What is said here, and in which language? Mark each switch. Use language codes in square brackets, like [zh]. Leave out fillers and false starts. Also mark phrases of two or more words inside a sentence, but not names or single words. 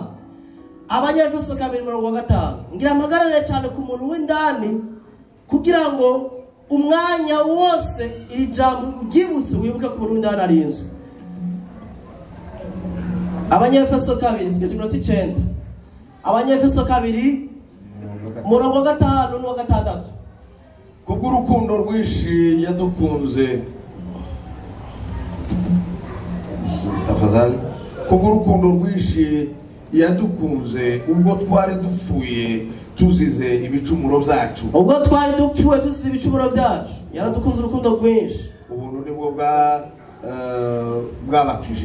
[rn] Abanyefeso 2:5 ngira amagarane cyane ku muntu w'indani kugira ngo umwanya wose iri jambo ugibutse wibuke ku muntu w'indani ari inzu. Abanyefeso 2:9 Abanyefeso 2:5-6 kubw'urukundo rwinshi yadukunze tafadhali kubw'urukundo rwinshi yadukunze ubwo twari dupfuye tuzize ibicumuro byacu. Ubwo twari dupfuye tuzize ibicumuro byacu yaradukunze urukundo rwinshi. Ubuntu nibwo bwabakije.